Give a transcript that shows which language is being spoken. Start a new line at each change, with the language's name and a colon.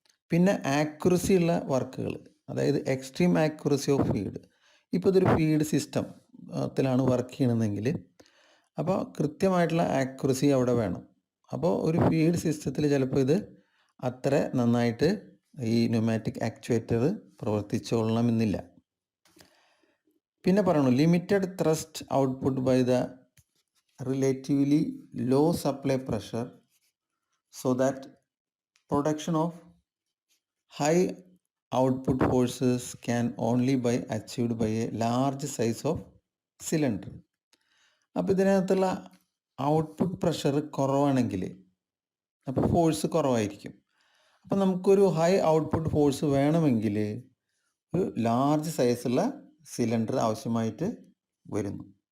Malayalam: പിന്നെ ആക്യുറസി ഉള്ള വർക്കുകൾ, അതായത്
English: Extreme accuracy of feed.
Malayalam: ഇപ്പോൾ ഇതൊരു ഫീഡ് സിസ്റ്റത്തിലാണ് വർക്ക് ചെയ്യണമെങ്കിൽ അപ്പോൾ കൃത്യമായിട്ടുള്ള ആക്യുറസി അവിടെ വേണം. അപ്പോൾ ഒരു ഫീഡ് സിസ്റ്റത്തിൽ ചിലപ്പോൾ ഇത് അത്ര നന്നായിട്ട് ഈ ന്യൂമാറ്റിക് ആക്ച്വേറ്റർ പ്രവർത്തിച്ചോളണമെന്നില്ല. പിന്നെ പറയണു
English: Limited thrust output by the relatively low supply pressure so that production of high output forces can only be achieved by a large size of cylinder.
Malayalam: അപ്പോൾ ഇതിനകത്തുള്ള ഔട്ട്പുട്ട് പ്രഷർ കുറവാണെങ്കിൽ അപ്പോൾ ഫോഴ്സ് കുറവായിരിക്കും. അപ്പോൾ നമുക്കൊരു high output force വേണമെങ്കിൽ ഒരു large സൈസുള്ള സിലിണ്ടർ ആവശ്യമായിട്ട് വരുന്നു.